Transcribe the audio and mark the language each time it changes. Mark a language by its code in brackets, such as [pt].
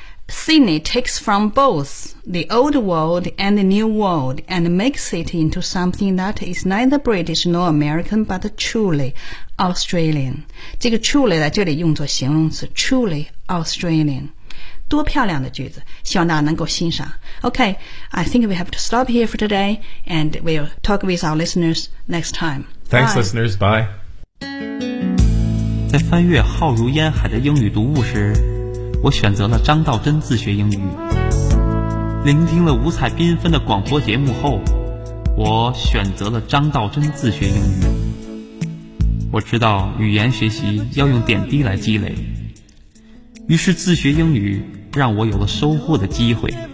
[en] Sydney takes from both the old world and the new world and makes it into something that is neither British nor American but truly Australian. [zh] 这个 truly 在这里用作形容词 [en] truly Australian. [zh] 多漂亮的句子，希望大家能够欣赏。 [en] Okay, I think we have to stop here for today and we'll talk with our listeners next time. Thanks, listeners. Bye. [zh] 在翻阅浩如烟海的英语读物时，我选择了张道真自学英语。聆听了五彩缤纷的广播节目后，我选择了张道真自学英语。我知道语言学习要用点滴来积累，于是自学英语让我有了收获的机会。